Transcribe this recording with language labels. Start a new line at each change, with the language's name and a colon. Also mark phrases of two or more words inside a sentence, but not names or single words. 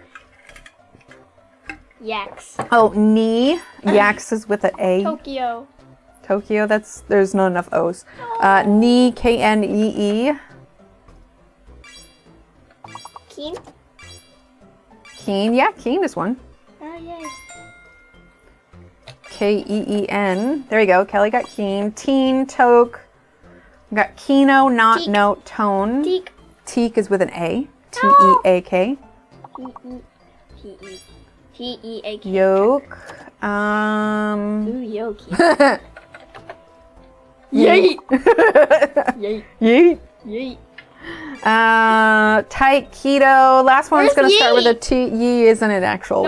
English: Yaks. Oh, knee. Yaks is with an A. Tokyo. Tokyo, there's not enough O's. Knee, K-N-E-E. Keen. Keen, yeah, Keen is one. Oh, yay. K-E-E-N. There you go, Kelly got Keen. Teen, toke. We got Keno, not Teak. note, tone. Teak. Teak is with an A. T-E-A-K. T-E-A-K. Yoke. Ooh, yoki. Yeet. Yeet. Yeet. Yeet. Tight, keto. Last one's Where's going to start with a yeet? T. Yee isn't an actual